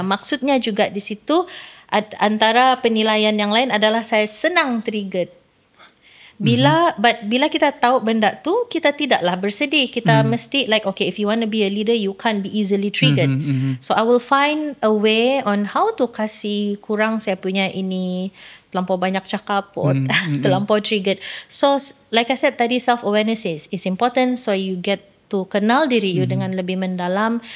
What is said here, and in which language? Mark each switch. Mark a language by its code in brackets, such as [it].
[ms] Maksudnya juga di situ antara penilaian yang lain adalah saya senang triggered. Bila kita tahu benda tu, kita tidaklah bersedih. Kita mesti [en] like, okay, if you want to be a leader, you can't be easily triggered. So I will find a way on how to [ms] kasih kurang saya punya ini, terlampau banyak cakap [en] or [ms] terlampau [en] triggered. So like I said [ms] tadi, [en] self-awareness is important. So you get to [ms] kenal diri [en] you [ms] dengan lebih mendalam.